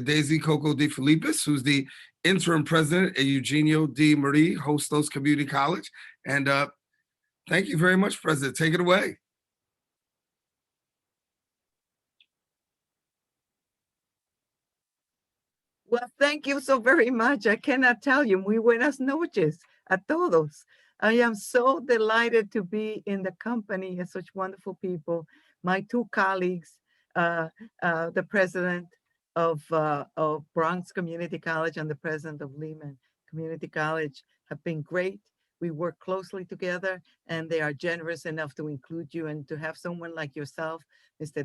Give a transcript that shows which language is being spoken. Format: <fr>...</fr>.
<en>Daisy Coco de Filippis, who's the interim president at Eugenio D. Marie Hostos Community College. And thank you very much, President. Take it away. Well, thank you so very much. I cannot tell you.</en> <es>Muy buenas noches a todos.</es> <en>I am so delighted to be in the company of such wonderful people. My two colleagues, the president, of Bronx Community College and the president of Lehman Community College have been great. We work closely together, and they are generous enough to include you, and to have someone like yourself, Mr.</en>